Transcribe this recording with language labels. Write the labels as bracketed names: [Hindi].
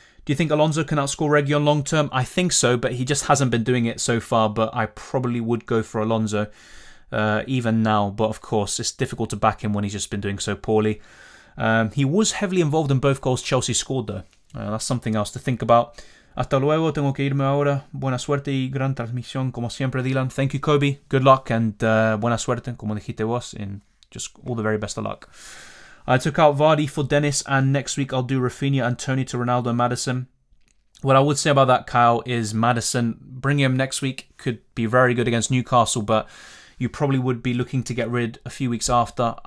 [English] Do you think Alonso can outscore Reguilon long term? I think so, but he just hasn't been doing it so far. But I probably would go for Alonso even now. But of course, it's difficult to back him when he's just been doing so poorly. He was heavily involved in both goals Chelsea scored, though. That's something else to think about. [Spanish] Hasta luego, tengo que irme ahora. Buena suerte y gran transmisión, como siempre, Dylan. [English] Thank you, Kobe. Good luck and [Spanish] buena suerte, como dijiste vos. [English] And just all the very best of luck. I took out Vardy for Dennis, and next week I'll do Rafinha and Tony to Ronaldo and Maddison. What I would say about that, Kyle, is Maddison, bringing him next week could be very good against Newcastle, but you probably would be looking to get rid a few weeks after.